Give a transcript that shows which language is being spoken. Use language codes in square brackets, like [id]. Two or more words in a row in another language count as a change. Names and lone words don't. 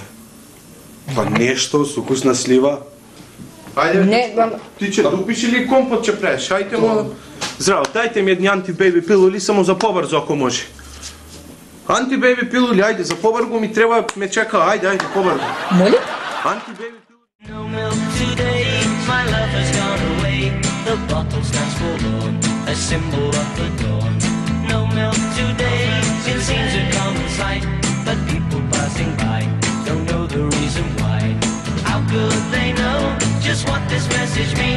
[mk] Па нешто со укус на слива? Ајде, Не, ти ќе дупиш или компот ќе правиш? Ајде му... Здраво, дајте ми едни антибеби пилули само за побрзо ако може. Антибеби пилули, ајде, за побрзо ми треба, ме чека, ајде, побрзо. моли? Антибеби пилули. [en] No milk today, my love has gone away. The bottle stands forlorn, a symbol of the dawn. No milk today, it seems a common sight, but people passing by don't know the reason why. How could they know just what this message means?